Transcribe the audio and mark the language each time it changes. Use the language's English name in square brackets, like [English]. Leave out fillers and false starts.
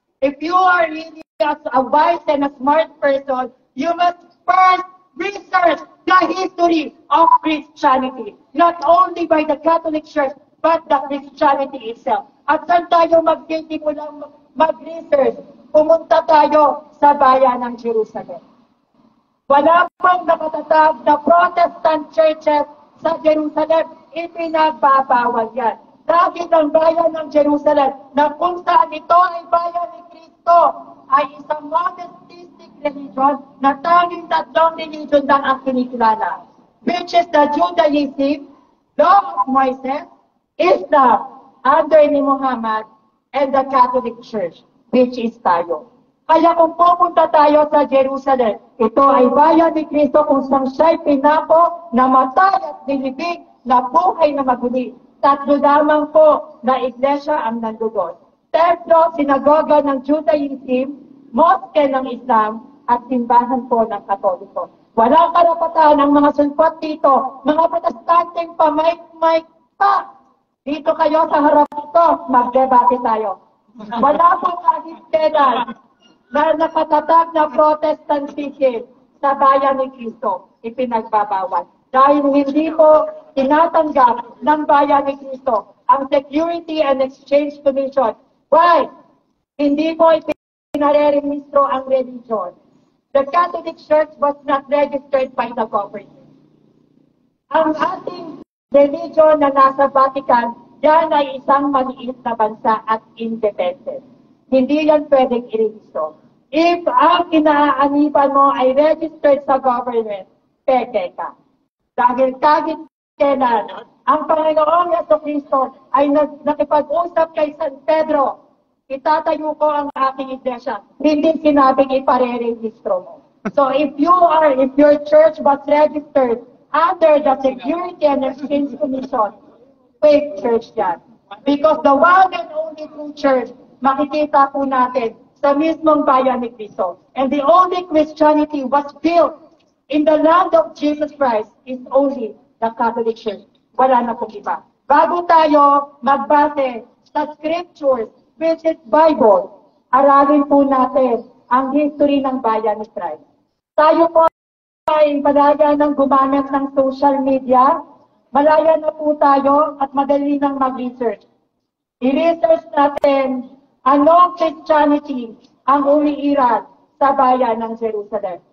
[English] If you are really a wise and a smart person, you must first research the history of Christianity. Not only by the Catholic Church, but the Christianity itself. [Filipino] At saan tayo magtitimulang mag-research? Pumunta tayo sa bayan ng Jerusalem. Wala pang nakatatag na Protestant churches sa Jerusalem. Ipinagbabawal yan. Dahil ang bayan ng Jerusalem na kung saan ito ay bayan ni Kristo ay isang monotheistic religion na tanging tatlong religion lang ang kinikilala. [English] Which is the Judaism, Law of Moses, Islam, under ni Muhammad, and the Catholic Church, which is tayo. [Filipino] Kaya kung pupunta tayo sa Jerusalem, ito ay bayan ni Kristo kung saan siya'y pinako, namatay at nilibig, na buhay na maguli. Tatlo lamang po na iglesia ang nandoon. Templo, sinagoga ng Judaism, moske ng Islam, at simbahan po ng Katoliko. Walang karapatan ng mga sulpot dito, mga protestanteng pamay-may pa. Dito kayo sa harap ito, magdebate tayo. Wala po kahit kailan na nakatatag na protestantism sa bayan ni Kristo, ipinagbabawal. Dahil hindi po tinatanggap ng bayan ni Kristo ang Security and Exchange Commission. Why? Hindi po ipinarerehistro ang religion. [English] The Catholic Church was not registered by the government. [Filipino] Ang ating religion na nasa Vatican, yan ay isang maliit na bansa at independent. Hindi yan pwedeng irehistro. If ang inaaniban mo ay registered sa government, peke ka. Dahil kahit kailan, ang Panginoong Jesucristo ay nakipag-usap kay San Pedro, itatayo ko ang aking iglesia. Hindi sinabing iparerehistro mo. [English] So if your church was registered under the Security and Exchange Commission, fake church yan. Because the one and only true church, [Filipino] makikita po natin sa mismong bayan ni [English] Cristo. And the only Christianity was built in the land of Jesus Christ is only the Catholic Church. [Filipino] Wala na pong iba. Bago tayo magbase sa scriptures, which is Bible, aralin po natin ang history ng bayan ni Christ. Tayo po ay palagi ng gumamit ng social media, malaya na po tayo at madali nang mag-research. I-research natin anong Christianity ang umiiral sa bayan ng Jerusalem.